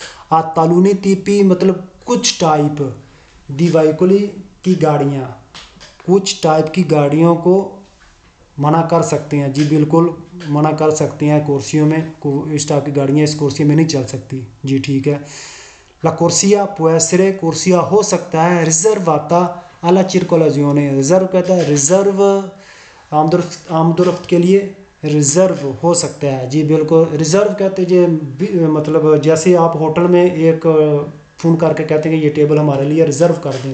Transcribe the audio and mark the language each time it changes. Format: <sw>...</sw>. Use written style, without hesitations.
<it>a taluni tipi</it> <ur>مطلب کچھ type دی veicoli کی گاڑیاں، کچھ ٹائپ کی گاڑیوں کو منع کر سکتے ہیں. جی بالکل منع کر سکتے ہیں کورسیوں میں، اس ٹائپ کی گاڑیاں اس کورسی میں نہیں چل سکتی. جی ٹھیک ہے.</ur> <it>La corsia può essere</it> <ur>کورسیا ہو سکتا ہے</ur> <it>riservata alla circolazione.</it> <ur>ریزرو کہتا ہے ریزرو آمد و رفت کے لیے ریزرو ہو سکتا ہے. جی بالکل. ریزرو کہتے ہیں مطلب جیسے آپ ہوٹل میں ایک فون کر کے کہتے ہیں کہ یہ ٹیبل ہمارے لیے ریزرو کر دیں.</ur>